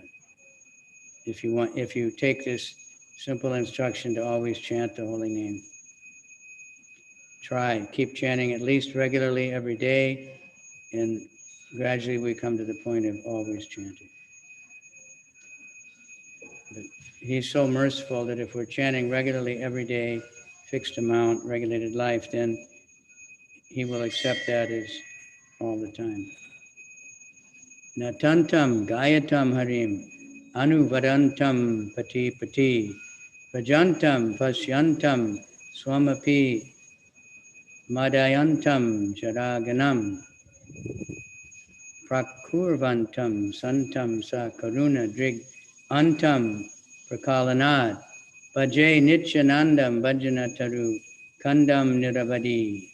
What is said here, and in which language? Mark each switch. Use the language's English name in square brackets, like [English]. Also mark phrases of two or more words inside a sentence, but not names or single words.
[English] If you take this simple instruction to always chant the holy name, keep chanting at least regularly every day, and gradually we come to the point of always chanting. But he's so merciful that if we're chanting regularly every day, fixed amount, regulated life, then he will accept that as all the time. [Sanskrit] Natantam gayatam harim anuvadantam pati pati vajantam pasyantam swamapi madayantam jaraganam prakurvantam santam sa karuna drig antam prakalanad bhaje nityanandam bhajanataru kandam niravadi.